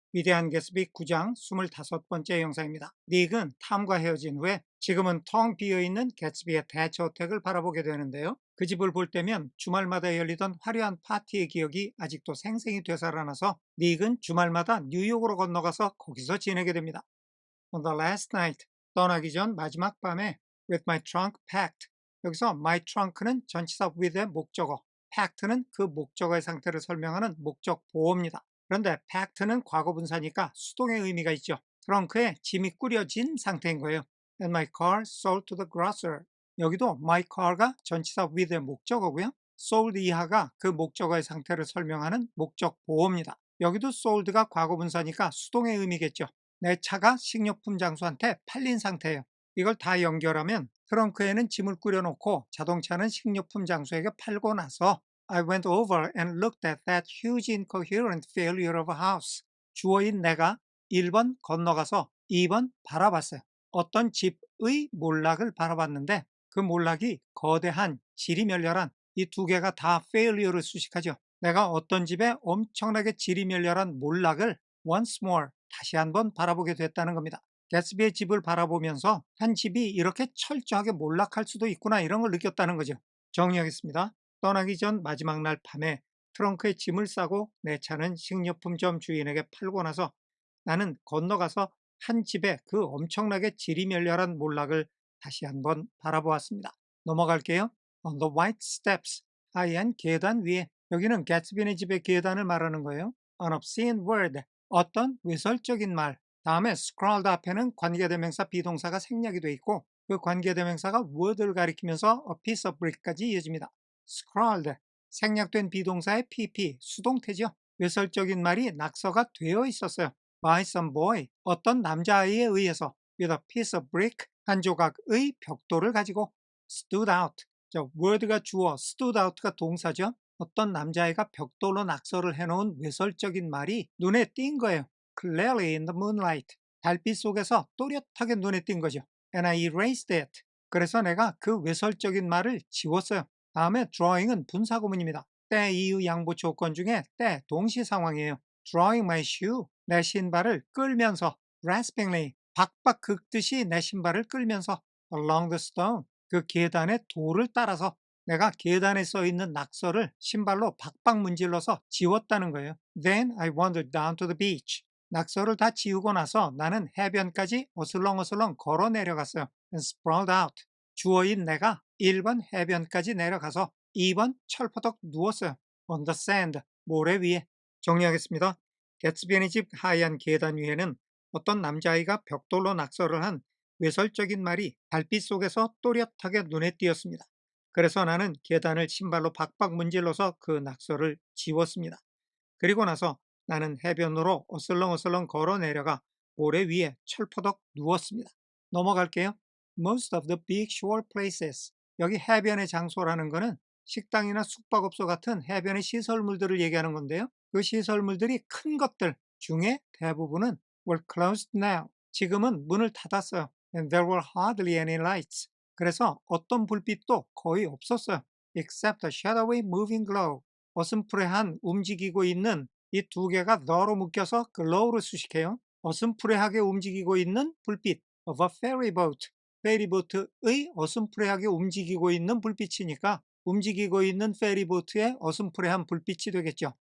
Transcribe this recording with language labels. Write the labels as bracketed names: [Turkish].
[Korean] 위대한 개츠비 9장 25번째 영상입니다. 닉은 탐과 헤어진 후에 지금은 텅 비어있는 개츠비의 대저택을 바라보게 되는데요. 그 집을 볼 때면 주말마다 열리던 화려한 파티의 기억이 아직도 생생히 되살아나서 닉은 주말마다 뉴욕으로 건너가서 거기서 지내게 됩니다. [English] On the last night, [Korean] 떠나기 전 마지막 밤에 [English] with my trunk packed. [Korean] 여기서 my trunk는 전치사 with의 목적어, packed는 그 목적어의 상태를 설명하는 목적 보어입니다. 그런데 packed는 과거분사니까 수동의 의미가 있죠. 트렁크에 짐이 꾸려진 상태인 거예요. [English] And my car sold to the grocer. [Korean] 여기도 my car가 전치사 with의 목적어고요. sold 이하가 그 목적어의 상태를 설명하는 목적 보어입니다. 여기도 sold가 과거분사니까 수동의 의미겠죠. 내 차가 식료품 장수한테 팔린 상태예요. 이걸 다 연결하면 트렁크에는 짐을 꾸려놓고 자동차는 식료품 장수에게 팔고 나서 [English] I went over and looked at that huge incoherent failure of a house. [Korean] 주어인 내가 1번 건너가서 2번 바라봤어요. 어떤 집의 몰락을 바라봤는데 그 몰락이 거대한 질이 멸렬한 이 두 개가 다 failure를 수식하죠. 내가 어떤 집에 엄청나게 질이 멸렬한 몰락을 [English] once more [Korean] 다시 한번 바라보게 됐다는 겁니다. 개츠비의 집을 바라보면서 한 집이 이렇게 철저하게 몰락할 수도 있구나 이런 걸 느꼈다는 거죠. 정리하겠습니다. 떠나기 전 마지막 날 밤에 트렁크에 짐을 싸고 내 차는 식료품점 주인에게 팔고 나서 나는 건너가서 한 집에 그 엄청나게 지리멸렬한 몰락을 다시 한번 바라보았습니다. 넘어갈게요. [English] On the white steps, [Korean] 하얀 계단 위에. 여기는 개츠비네 집의 계단을 말하는 거예요. [English] An obscene word, [Korean] 어떤 외설적인 말. 다음에 scrawled 앞에는 관계대명사 비동사가 생략이 돼 있고 그 관계대명사가 word를 가리키면서 a piece of brick까지 이어집니다. scrawled, 생략된 비동사의 pp, 수동태죠. 외설적인 말이 낙서가 되어 있었어요. [English] by some boy, [Korean] 어떤 남자아이에 의해서 [English] with a piece of brick, [Korean] 한 조각의 벽돌을 가지고 [English] stood out, [Korean] word가 주어, stood out가 동사죠. 어떤 남자아이가 벽돌로 낙서를 해놓은 외설적인 말이 눈에 띈 거예요. [English] Clearly in the moonlight, [Korean] 달빛 속에서 또렷하게 눈에 띈 거죠. [English] And I erased it. [Korean] 그래서 내가 그 외설적인 말을 지웠어요. 다음에 drawing은 분사구문입니다. 때, 이유, 양보 조건 중에 때, 동시 상황이에요. [English] drawing my shoe, [Korean] 내 신발을 끌면서 raspingly, 박박 긁듯이 내 신발을 끌면서 [English] along the stone, [Korean] 그 계단의 돌을 따라서 내가 계단에 써 있는 낙서를 신발로 박박 문질러서 지웠다는 거예요. [English] Then I wandered down to the beach. [Korean] 낙서를 다 지우고 나서 나는 해변까지 어슬렁어슬렁 걸어 내려갔어요. [English] And sprawled out. [Korean] 주어인 내가 1번 해변까지 내려가서 2번 철퍼덕 누웠어요. [English] On the sand, [Korean] 모래 위에. 정리하겠습니다. 개츠비의 집 하얀 계단 위에는 어떤 남자아이가 벽돌로 낙서를 한 외설적인 말이 달빛 속에서 또렷하게 눈에 띄었습니다. 그래서 나는 계단을 신발로 박박 문질러서 그 낙서를 지웠습니다. 그리고 나서 나는 해변으로 어슬렁어슬렁 걸어 내려가 모래 위에 철퍼덕 누웠습니다. 넘어갈게요. [English] Most of the big shore places. [Korean] 여기 해변의 장소라는 거는 식당이나 숙박업소 같은 해변의 시설물들을 얘기하는 건데요. 그 시설물들이 큰 것들 중에 대부분은 [English] were closed now. [Korean] 지금은 문을 닫았어요. [English] And there were hardly any lights. [Korean] 그래서 어떤 불빛도 거의 없었어요. [English] Except a shadowy moving glow. [Korean] 어슴푸레한 움직이고 있는 이 두 개가 더로 묶여서 glow를 수식해요. 어슴푸레하게 움직이고 있는 불빛 [English] of a ferry boat. [Korean] 페리보트의 어슴푸레하게 움직이고 있는 불빛이니까 움직이고 있는 페리보트의 어슴푸레한 불빛이 되겠죠.